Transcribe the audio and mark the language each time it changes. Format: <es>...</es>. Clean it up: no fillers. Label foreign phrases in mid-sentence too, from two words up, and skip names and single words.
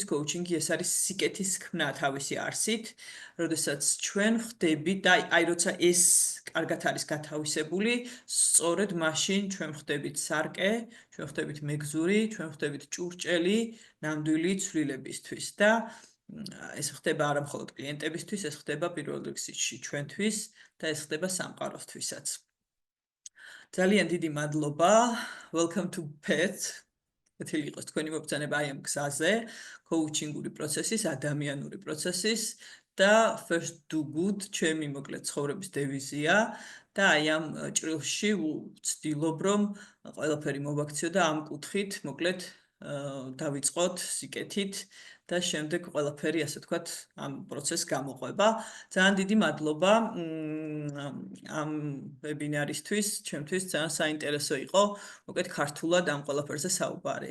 <ka>კოუჩინგი ეს არის სიკეთის ქმნა თავისი არსით, როდესაც ჩვენ ხდებით და აი როცა ეს კარგად არის გათავისებული, სწორედ მაშინ ჩვენ ხდებით სარკე, ჩვენ ხდებით მეგზური, ჩვენ ხდებით ჭურჭელი ნამდვილი ცვლილებისთვის და ეს ხდება არა მხოლოდ კლიენტებისთვის, ეს ხდება პირველ რიგში ჩვენთვის და ეს ხდება სამყაროსთვისაც. ძალიან დიდი მადლობა.</ka> <en>Welcome to PET.</en> <ka>ეთილი იყოს თქვენი მობრძანება აი ამ გზაზე, კოუჩინგური პროცესის, ადამიანური პროცესის და</ka> <en>first do good,</en> <ka>ჩემი მოკლედ ცხოვრების დევიზია და აი ამ ჭრილში ვცდილობ რომ ყველაფერი მოვაქციო და ამ კუთხით მოკლედ დავიწყოთ სიკეთით და შემდეგ ყველაფერი ასე ვთქვათ ამ პროცესს გამოყვება. ძალიან დიდი მადლობა ამ ვებინარისთვის, ჩემთვის ძალიან საინტერესო იყო მოკლედ ქართულად ამ ყველაფერზე საუბარი.</ka>